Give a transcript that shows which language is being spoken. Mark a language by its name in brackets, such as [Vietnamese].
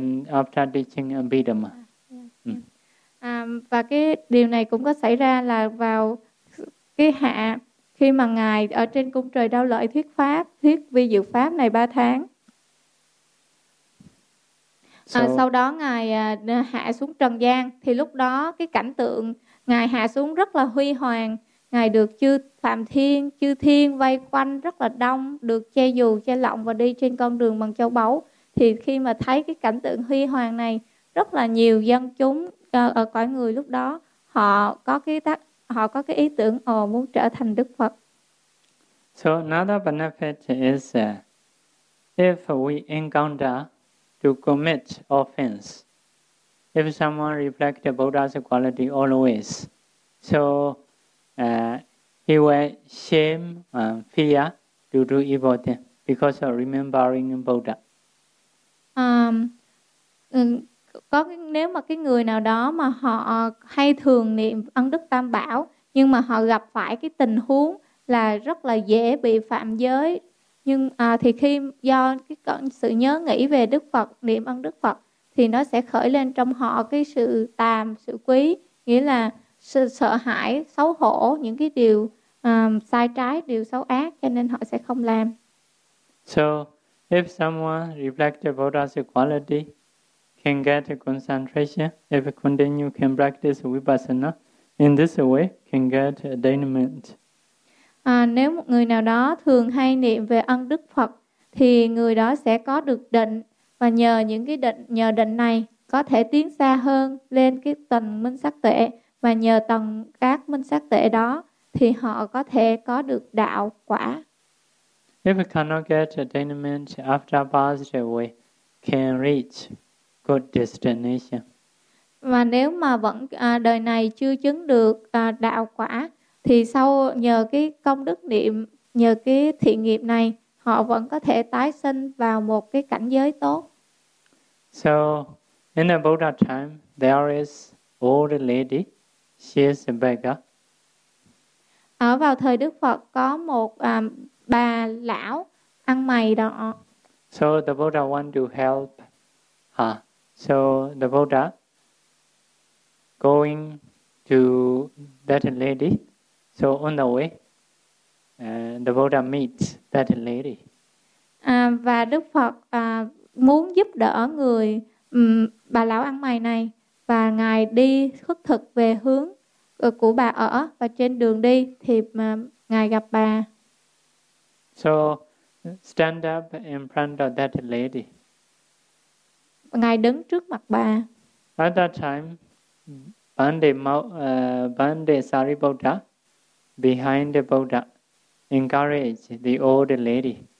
[English] After teaching Abhidhamma. [Vietnamese] Và cái điều này cũng có xảy ra là vào cái hạ khi mà Ngài ở trên cung trời Đao Lợi thuyết pháp, thuyết vi diệu pháp này 3 tháng. Sau đó Ngài hạ xuống trần gian, thì lúc đó cái cảnh tượng Ngài hạ xuống rất là huy hoàng. Ngài được chư Phạm Thiên, chư Thiên vây quanh rất là đông, được che dù, che lọng và đi trên con đường bằng châu báu. Thì khi mà thấy cái cảnh tượng huy hoàng này, rất là nhiều dân chúng ở cõi người lúc đó họ có cái tác họ có cái ý tưởng ồ muốn trở thành Đức Phật. [English] So another benefit is if we encounter to commit offense, if someone reflect the Buddha's quality always, so he will shame and fear to do evil thing because of remembering Buddha. [Vietnamese] Có cái, nếu mà cái người nào đó mà họ hay thường niệm ân đức Tam Bảo nhưng mà họ gặp phải cái tình huống là rất là dễ bị phạm giới, nhưng thì khi do cái sự nhớ nghĩ về Đức Phật, niệm ân Đức Phật thì nó sẽ khởi lên trong họ cái sự tàm, sự quý, nghĩa là sự sợ hãi, xấu hổ những cái điều sai trái, điều xấu ác, cho nên họ sẽ không làm. [English] So if someone reflect the Buddha's quality can get concentration, if continue can practice vipassana in this way can get attainment. [Vietnamese] Nếu một người nào đó thường hay niệm về ân Đức Phật thì người đó sẽ có được định, và nhờ những cái định, nhờ định này có thể tiến xa hơn lên cái tầng minh sắc tuệ, và nhờ tầng các minh sắc tuệ đó thì họ có thể có được đạo quả. [English] If you cannot get attainment after past we can reach good destination. [Vietnamese] Và nếu mà vẫn đời này chưa chứng được đạo quả thì sau nhờ cái công đức niệm, nhờ cái thiện nghiệp này, họ vẫn có thể tái sinh vào một cái cảnh giới tốt. [English] So, in the Buddha time, there is old lady, she is a beggar. [Vietnamese] Ở vào thời Đức Phật có một bà lão ăn mày đó. [English] So the Buddha want to help her. So the Buddha going to that lady. So on the way, the Buddha meets that lady. [Vietnamese] Và Đức Phật muốn giúp đỡ người bà lão ăn mày này, và ngài đi khất thực về hướng của bà ở, và trên đường đi thì ngài gặp bà. [English] So stand up in front of that lady. [Vietnamese] Ngài đứng trước mặt bà. [English] At that time, Bande Sariputta behind the Buddha encouraged the old lady.